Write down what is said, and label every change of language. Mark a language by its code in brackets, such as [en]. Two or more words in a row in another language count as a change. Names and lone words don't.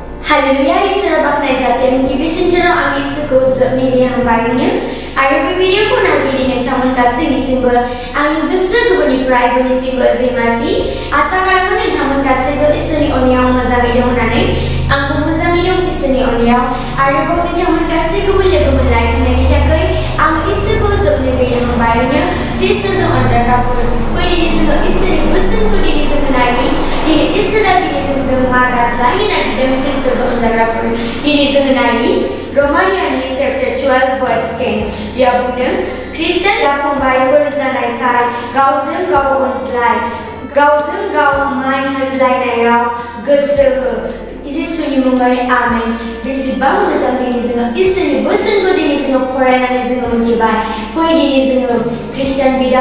[brx] Hallelujah, Isra baknaizatjen गिबिसिनथाराव आं इसोरखौ जोबनानै हामबायनो आरो बे भिडिअखौ नागिरनानै नोंथांमोन गासैनिसिमबो आंनि गोसो गोरबोनिफ्राय बयनिसिमबो जैमासि आसा खालामो नोंथांमोन गासैबो इसोरनि अननायाव मोजाङै दं होननानै आंबो मोजाङै दं इसोरनि अननायाव आरोबाव नोंथांमोन गासैखौबो लोगो मोनलायनायनि थाखाय आं इसोरखौ जोबनानै हामबायनो ख्रिस्ट'जों अनजाग्राफोर दिनै जोङो इसोरनि बोसोनखौ दिनै जोङो नायनि दिनै इसोरा दिनै जोंजों मा रायज्लायनो नागिरदों ख्रिस्ट'जों अनजाग्राफोर दिनै जोङो नायनि Romaniani [en] chapter 12 verse 10 [brx] बेयाव बुंदों ख्रिस्ट'आ फंबायफोर जानायखाय गावजों गाव अनज्लाय गावजों गाव मान होज्लायनायाव गोसो हो जिसुनि मुङै आमेन बेसेबां मोजां दिनै जोङो इसोरनि बोसोनखौ दिनै जोङो फरायनानै जोङो मिथिबाय फै दिनै जोङो ख्रिस्टियान बिदा